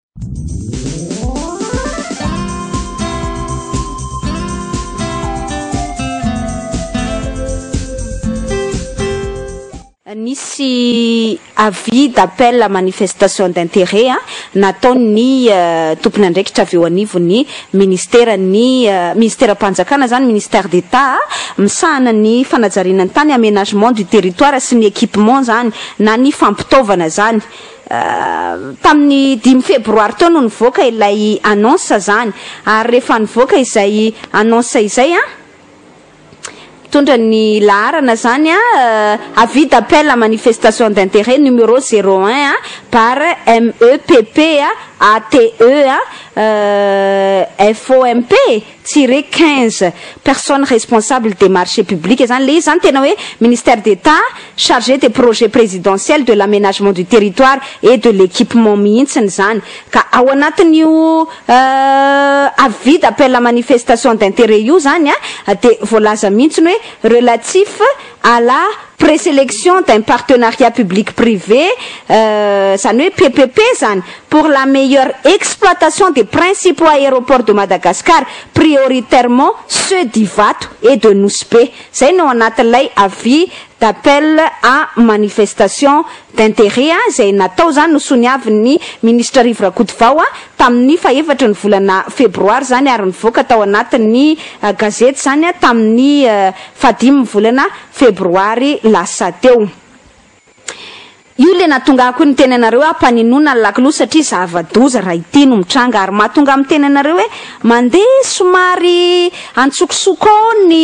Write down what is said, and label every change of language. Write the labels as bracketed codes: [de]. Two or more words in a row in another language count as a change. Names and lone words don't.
[mg] Nisy [fr] avis d'appel à manifestation d'intérêt [mg] nataony tompony andraikitra avy eo anivony ministère-panjakana zany ministère d'État misahana ny fanajarinany tany [fr] aménagement du territoire [mg] sy ny équipement zany na ny fampitaovana zany tamin'ny 10 févroary tao no nivoaka ilay annonce zany ary rehefa nivoaka izay annonce izay tondra ny laharana zany [fr] avis d'appel à manifestation d'intérêt numéro 01 par MEPP ATE FOMP -15 personnes responsables des marchés publics [mg] zany le zany tena hoe [fr] ministère d'État chargé des projets présidentiels de l'aménagement du territoire et de l'équipement [mg] mihitsiny zany ka ao anatin'io [fr] avis d'appel à manifestation d'intérêt [mg] io zany de voalaza mihitsiny hoe [fr] relatif à la présélection d'un partenariat public-privé, [mg] zany hoe PPP zany, [fr] pour la meilleure exploitation des principaux aéroports de Madagascar, prioritairement ceux d'Ivato et de Nouspe. [mg] Zay no anatin'ilay [fr] avis d'appel à manifestation d'intérêt [mg] zay natao zany nosoniavin'ny ministre Rivo Rakotovao tamin'ny faefatra ny volana febroary zany ary nivoaka tao anatin'ny gazety zany tamin'ny fadimy volana febroary lasa teo. Io le natongako ny tenanareo ampaninona lakilo satria zava-doza raha ity no mitranga ary mahatonga amin'ny tenanareo hoe mandeha somary antsokosoko